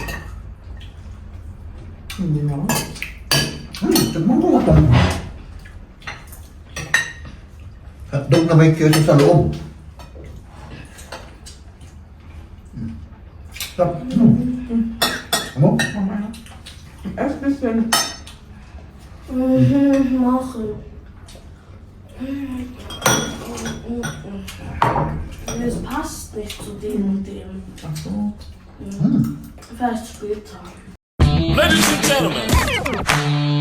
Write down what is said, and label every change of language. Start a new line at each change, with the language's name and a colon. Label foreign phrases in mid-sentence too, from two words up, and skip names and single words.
Filipino: Hindi naman. Tignan mo ito. Hotdog na may queso sa loob. Sarap. Ano? Mama.
German: Erst bisschen. Machen. Es passt nicht zu dem und dem. Ach so. Vielleicht später.
English: Ladies and gentlemen,